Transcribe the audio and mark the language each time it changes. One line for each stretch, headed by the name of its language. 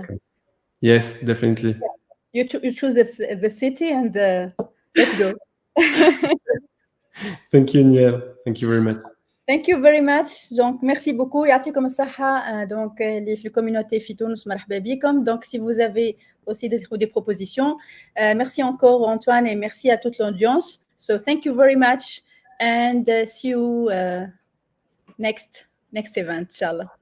English: Okay. Yes, definitely. Yeah. You choose the city, and let's go. Thank you, Niel. Thank you very much. Thank you very much.
French: Donc, merci beaucoup.
Arabic: يعطيكم الصحة. Donc, اللي في الcommunauté في تونس مرحبا بكم.
French: Donc, si vous avez aussi des propositions, merci encore Antoine et merci à toute l'audience.
English: So, thank you very much, and see you next event, inshallah.